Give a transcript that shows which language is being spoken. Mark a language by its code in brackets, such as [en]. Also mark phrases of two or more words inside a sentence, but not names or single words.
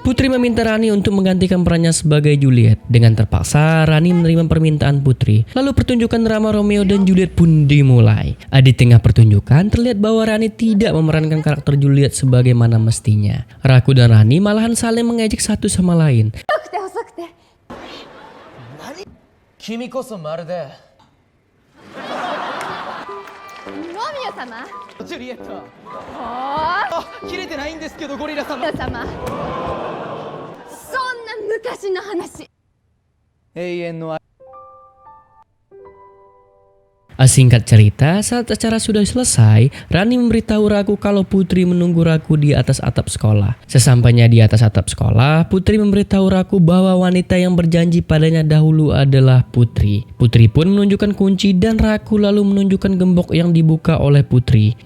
[id] Putri meminta Rani untuk menggantikan perannya sebagai Juliet. Dengan terpaksa, Rani menerima permintaan Putri. Lalu pertunjukan drama Romeo dan Juliet pun dimulai. Di tengah pertunjukan, terlihat bahwa Rani tidak memerankan karakter Juliet sebagaimana mestinya. Raku dan Rani malahan saling mengejek satu sama lain. [ja] 君こそまるでロミオ様ジュリエット。おーあ、切れてないんですけどゴリラ様。ロミオ様そんな昔の話。永遠の愛。 [id] Singkat cerita, saat acara sudah selesai, Rani memberitahu Raku kalau Putri menunggu Raku di atas atap sekolah. Sesampainya di atas atap sekolah, Putri memberitahu Raku bahwa wanita yang berjanji padanya dahulu adalah Putri. Putri pun menunjukkan kunci dan Raku lalu menunjukkan gembok yang dibuka oleh Putri.